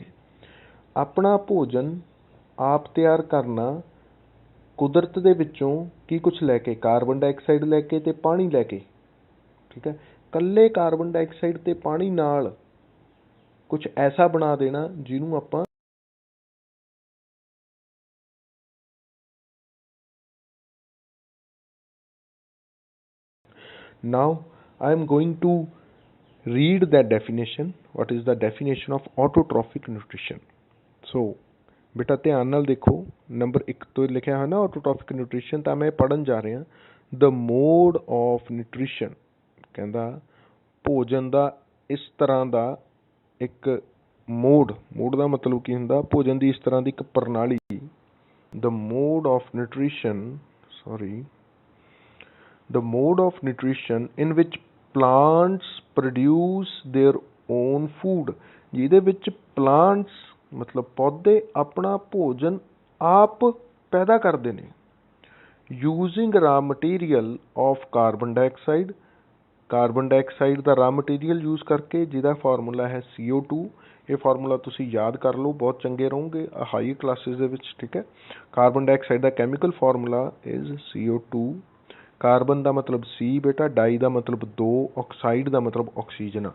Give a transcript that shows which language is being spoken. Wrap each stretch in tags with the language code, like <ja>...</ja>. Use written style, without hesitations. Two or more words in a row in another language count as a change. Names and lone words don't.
<pa>ਆਪਣਾ ਭੋਜਨ ਆਪ ਤਿਆਰ ਕਰਨਾ ਕੁਦਰਤ ਦੇ ਵਿੱਚੋਂ ਕੀ ਕੁਛ ਲੈ ਕੇ,</pa> <en>carbon dioxide</en> <pa>ਲੈ ਕੇ ਤੇ ਪਾਣੀ ਲੈ ਕੇ। ਠੀਕ ਹੈ। ਇਕੱਲੇ</pa> <en>carbon dioxide</en> <pa>ਤੇ ਪਾਣੀ ਨਾਲ ਕੁਛ ਐਸਾ ਬਣਾ ਦੇਣਾ ਜਿਹਨੂੰ ਆਪਾਂ</pa> <en>now I am going to read that definition. What is the definition of autotrophic nutrition?</en> <pa>So ਬੇਟਾ ਧਿਆਨ ਨਾਲ ਦੇਖੋ, ਨੰਬਰ 1 ਤੋਂ ਲਿਖਿਆ ਹੋਇਆ ਨਾ</pa> <en>autotrophic nutrition,</en> <pa>ਤਾਂ ਮੈਂ ਪੜ੍ਹਨ ਜਾ ਰਿਹਾ।</pa> <en>the mode of nutrition,</en> <pa>ਕਹਿੰਦਾ ਭੋਜਨ ਦਾ ਇਸ ਤਰ੍ਹਾਂ ਦਾ ਇੱਕ ਮੋਡ ਦਾ ਮਤਲਬ ਕੀ ਹੁੰਦਾ? ਭੋਜਨ ਦੀ ਇਸ ਤਰ੍ਹਾਂ ਦੀ ਇੱਕ ਪ੍ਰਣਾਲੀ।</pa> <en>the mode of nutrition the mode of nutrition in which plants produce their own food,</en> <pa>ਜਿਹਦੇ ਵਿੱਚ plants ਮਤਲਬ ਪੌਦੇ ਆਪਣਾ ਭੋਜਨ ਆਪ ਪੈਦਾ ਕਰਦੇ ਨੇ।</pa> <en>using raw material of carbon dioxide, carbon dioxide</en> <pa>ਦਾ</pa> <en>raw material</en> <pa>ਯੂਜ਼ ਕਰਕੇ, ਜਿਹਦਾ ਫਾਰਮੂਲਾ ਹੈ CO2। ਇਹ ਫਾਰਮੂਲਾ ਤੁਸੀਂ ਯਾਦ ਕਰ ਲਓ, ਬਹੁਤ ਚੰਗੇ ਰਹੋਗੇ</pa> <en>high classes</en> <pa>ਦੇ ਵਿੱਚ। ਠੀਕ ਹੈ।</pa> <en>carbon dioxide</en> <pa>ਦਾ</pa> <en>chemical formula is</en> <pa>CO2। ਕਾਰਬਨ ਦਾ ਮਤਲਬ C ਬੇਟਾ, ਡਾਈ ਦਾ ਮਤਲਬ 2, ਆਕਸਾਈਡ ਦਾ ਮਤਲਬ ਆਕਸੀਜਨ।</pa>